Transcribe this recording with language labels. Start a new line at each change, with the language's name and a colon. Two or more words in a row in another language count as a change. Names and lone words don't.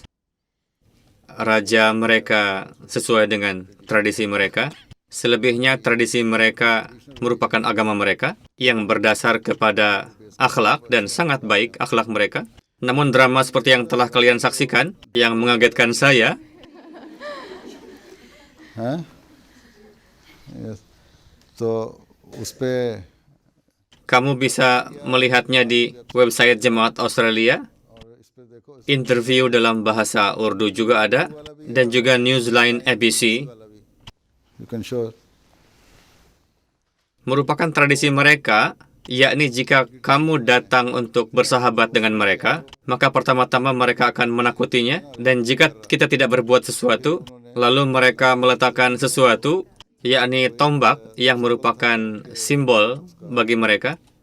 Indonesian: Raja mereka sesuai dengan tradisi mereka. Selebihnya tradisi mereka merupakan agama mereka yang berdasar kepada akhlak dan sangat baik akhlak mereka. Namun drama seperti yang telah kalian saksikan, yang mengagetkan saya, हैं Yes.
Urdu: تو اس پہ
Indonesian: kamu bisa melihatnya di website Jemaat Australia. Interview dalam bahasa Urdu juga ada, dan juga Newsline ABC.
English: you can show
Indonesian: Merupakan tradisi mereka, yakni jika kamu datang untuk bersahabat dengan mereka, maka pertama-tama mereka akan menakutinya, dan jika kita tidak berbuat sesuatu, lalu mereka meletakkan sesuatu, yakni tombak yang merupakan simbol bagi mereka.